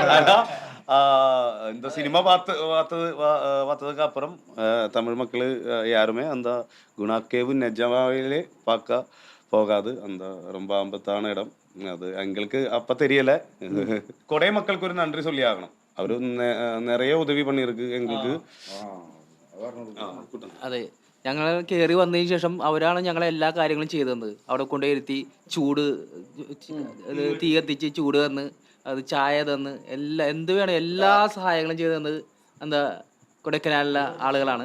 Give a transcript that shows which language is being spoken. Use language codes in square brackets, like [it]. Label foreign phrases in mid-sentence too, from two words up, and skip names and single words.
[ta] இந்த சினிமா பார்த்ததுக்கு அப்புறம் தமிழ் மக்கள் யாருமே அந்த குணா கேவ் நிஜமாவிலே பார்க்க போகாது. அந்த ரொம்ப ஆபத்தான இடம் அது. எங்களுக்கு அப்ப தெரியல. கொடை மக்களுக்கு ஒரு நன்றி சொல்லி ஆகணும். அவரு நிறைய உதவி பண்ணிருக்கு எங்களுக்கு. [ml] അതെ, ഞങ്ങൾ കയറി വന്നതിന് ശേഷം അവരാണ് ഞങ്ങളെ എല്ലാ കാര്യങ്ങളും ചെയ്തു തന്നത്. അവിടെ കൊണ്ടുപോയിരുത്തി ചൂട് തീ കത്തിച്ച് ചൂട് തന്ന്, അത് ചായ തന്ന്, എന്ത് വേണം എല്ലാ സഹായങ്ങളും ചെയ്തു തന്നത് എന്താ കൊടൈക്കനാലിലെ ആളുകളാണ്.